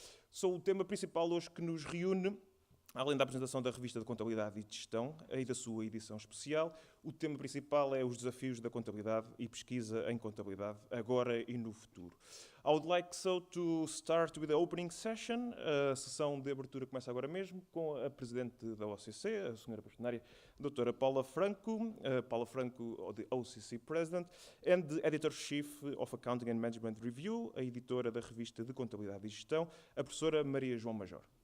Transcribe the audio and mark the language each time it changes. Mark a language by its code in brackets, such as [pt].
[pt] So, o tema principal hoje que nos reúne, além da apresentação da revista de Contabilidade e de Gestão e da sua edição especial, o tema principal é os desafios da contabilidade e pesquisa em contabilidade, agora e no futuro. [en] I would like to start with the opening session. [pt] A sessão de abertura começa agora mesmo com a Presidente da OCC, a Sra. Bastonária Dra. Paula Franco, [en] the OCC President, and the Editor-Chief of Accounting and Management Review, [pt] a editora da revista de Contabilidade e Gestão, a Professora Maria João Major.